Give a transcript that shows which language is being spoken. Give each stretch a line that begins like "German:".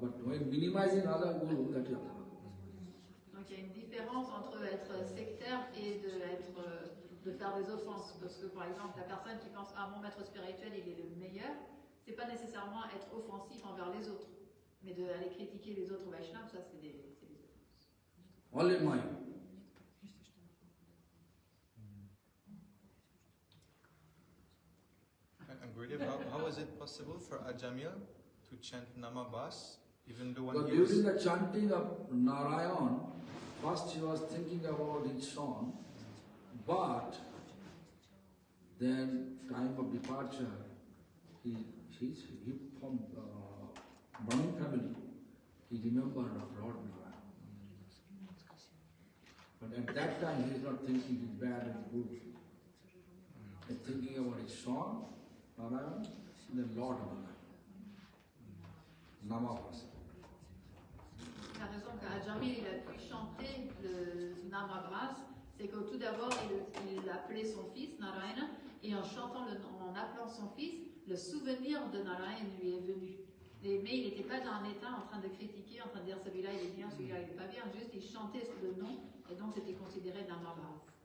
English: But when minimizing other guru, that is aparad.
French: Donc il y a une différence entre être sectaire et de faire des offenses. Parce que par exemple, la personne qui pense ah mon maître spirituel il est le meilleur, c'est pas nécessairement être offensif envers les autres, mais d'aller critiquer les autres Vaishnavas, ça c'est des offenses.
English: All in mind. And Gurudev, how is it possible for Ajamil to chant Namabas, even though when But he was... during the chanting of Narayan, first he was thinking about his son, but then time of departure, he from Brahmin family, he remembered of Lord Narayan. But at that time he is not thinking it's bad and good. He is thinking about his son, Narayan, and then Lord Narayan. Namavasa.
French: La raison qu'Ajamil il a pu chanter le Namabras, c'est que tout d'abord il appelait son fils Narayana et en appelant son fils, le souvenir de Narayana lui est venu. Mais il n'était pas dans un état en train de critiquer, en train de dire celui-là il est bien, celui-là il n'est pas bien, juste il chantait le nom et donc c'était considéré Namabras.